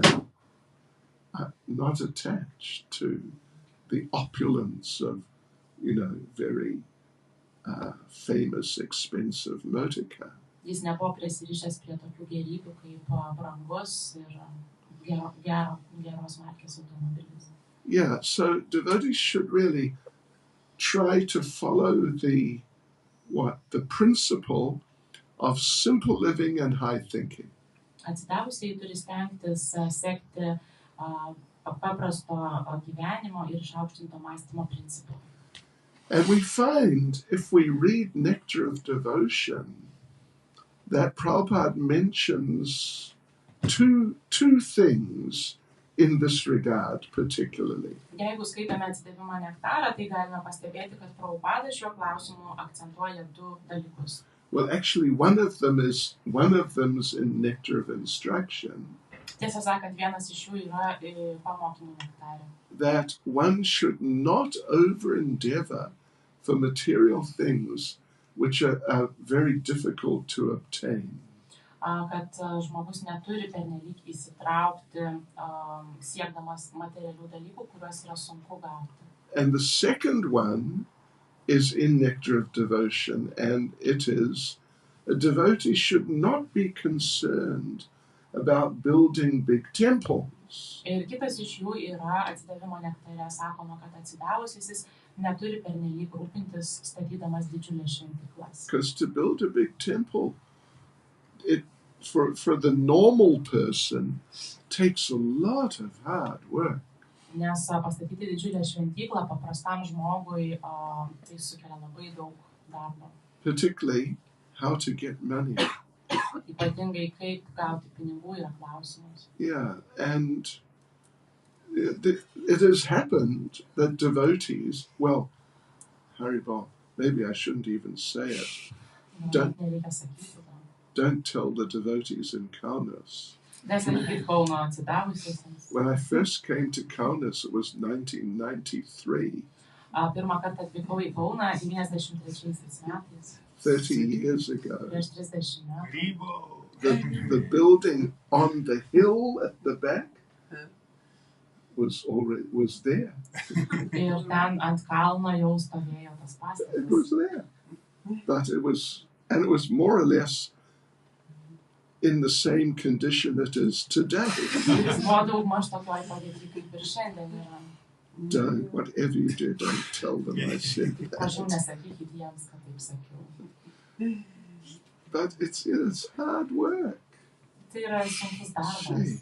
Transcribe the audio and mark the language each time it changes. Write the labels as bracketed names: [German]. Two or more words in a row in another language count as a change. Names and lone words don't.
[English] Yeah. Not attached to the opulence of, very famous, expensive motor car. [Lithuanian] Jis nebuvo prisirišęs prie tokių gerybių kaip brangus ir geros markės automobilis. [English] Yeah, so devotees should really try to follow the principle of simple living and high thinking. [Lithuanian] Atsidavusiai turi stengtis sekti paprasto gyvenimo ir išaukštinto mąstymo principų. [English] And we find, if we read Nectar of Devotion, that Prabhupada mentions two things in this regard particularly. [Lithuanian] Jeigu skaitome atsidavimo nektarą, tai galime pastebėti, kad Prabhupada šiuo klausimu akcentuoja du dalykus. [English] Well, actually, one of them's in Nectar of Instruction. [Lithuanian] Tiesą sakant, vienas iš jų yra pamokymų nektarė. [English] That one should not over-endeavor for material things which are very difficult to obtain. [Lithuanian] Kad žmogus neturi pernelyg įsitraukti siekdamas materialių dalykų, kuriuos yra sunku gauti. [English] And the second one is in Nectar of Devotion, and it is, a devotee should not be concerned about building big temples. [Lithuanian] Ir kitas iš jų yra atsidavimo nektare, sakoma, kad atsidavusis neturi pernelyg rūpintis statydamas didžiulės šventyklas. [English] Because to build a big temple, for the normal person, takes a lot of hard work. [Lithuanian] Nes pastatyti didžiulę šventyklą paprastam žmogui tai sukelia labai daug darbo. [English] Particularly how to get money. [Lithuanian] Ypatingai kaip gauti pinigų yra klausimas. [English] Yeah, and it has happened that devotees, well, Haribol, maybe I shouldn't even say it. [Lithuanian] Nereikia sakyti to. [English] Don't tell the devotees in Kaunas. [Lithuanian] Nesakykit Kauno atsidavusiesiems. [English] When I first came to Kaunas, it was 1993, [Lithuanian] Pirmą kartą atvykau į Kauną 93 metais. [English] 30 years ago. [Lithuanian] Prieš 30 metų. [English] The building on the hill at the back was there. [Lithuanian] Ir ten ant kalno jau stovėjo tas [English] It [Lithuanian] pastatas. [English] was there. But it was more or less in the same condition it is today. [Lithuanian] Jis buvo daugmaž tokioj padėty kaip ir šiandien yra. [English] Whatever you do, don't tell them I said [Lithuanian] Prašau, [English] that. [Lithuanian] nesakykit jiems, kad taip sakiau. [English] But it's hard work. [Lithuanian] Tai yra sunkus darbas.